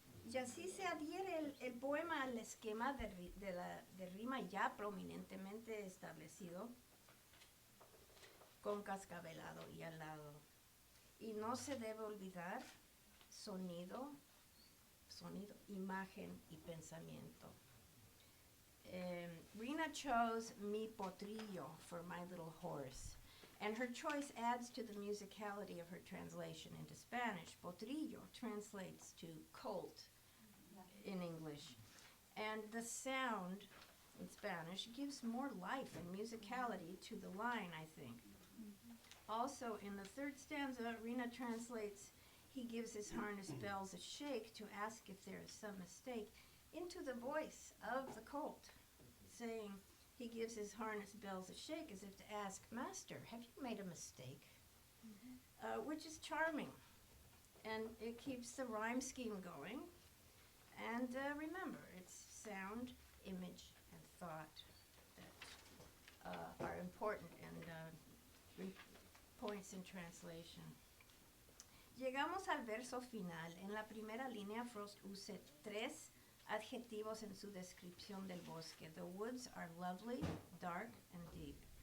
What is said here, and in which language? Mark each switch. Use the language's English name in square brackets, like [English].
[Spanish] Y así se adhiere el poema al esquema de rima ya prominentemente establecido con cascabelado y alado. Y no se debe olvidar sonido, imagen y pensamiento. [English] Rhina chose Mi Potrillo for My Little Horse, and her choice adds to the musicality of her translation into Spanish. Potrillo translates to colt in English, and the sound in Spanish gives more life and musicality to the line, I think. Also, in the third stanza, Rhina translates, he gives his harness bells a shake to ask if there is some mistake, into the voice of the colt, saying he gives his harness bells a shake as if to ask, Master, have you made a mistake? Which is charming, and it keeps the rhyme scheme going. And remember, it's sound, image, and thought that are important and points in translation. [Spanish] Llegamos al verso final. En la primera línea, Frost usa 3 adjetivos en su descripción del bosque. [English] The woods are lovely, dark, and deep.